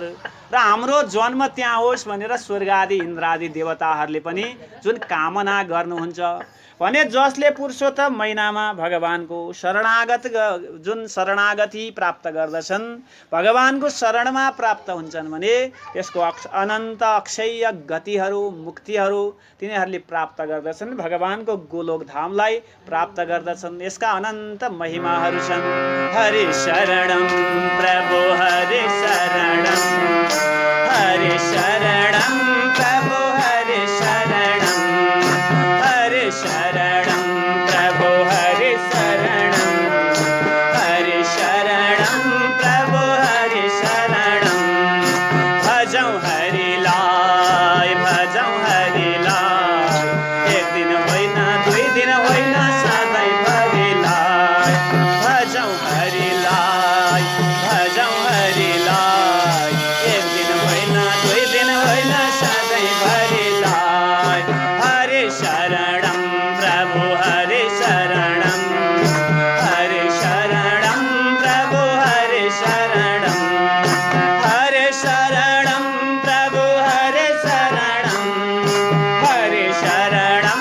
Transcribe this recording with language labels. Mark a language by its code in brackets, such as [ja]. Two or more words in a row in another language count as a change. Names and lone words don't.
[ne] र हाम्रो जन्म त्यहाँ होस् भनेर स्वर्ग आदि इन्द्र आदि देवताहरूले पनि जुन कामना गर्नुहुन्छ भने जसले पुरुषोत्तम महिनामा भगवानको जुन शरणागति प्राप्त गर्दछन्, भगवानको शरणमा प्राप्त हुन्छन् भने त्यसको अनन्त अक्षय गतिहरू मुक्तिहरू तिनीहरूले प्राप्त गर्दछन्, भगवानको गोलोक धामलाई प्राप्त गर्दछन्। यसका अनन्त महिमाहरू छन्। [sa] हरि शरणम प्रभु हरि शरणम, हरि शरणम प्रभु हरि शरणम, हरि शरणम प्रभु हरि शरणम, हरि शरणम प्रभु हरि शरणम। [ne] भजौं हरिलाई भजौं हरिलाई, एक दिन होइन दुई दिन होइन सधैँभरिलाई। भजौं हरिलाई भजौं हरिलाई, एक दिन होइन दुई दिन होइन सधैँभरिलाई। [sa] हरि शरणम प्रभु हरि शरणम, हरि शरणम प्रभु हरि शरणम, हरि शरणम प्रभु हरि शरणम, हरि शरणम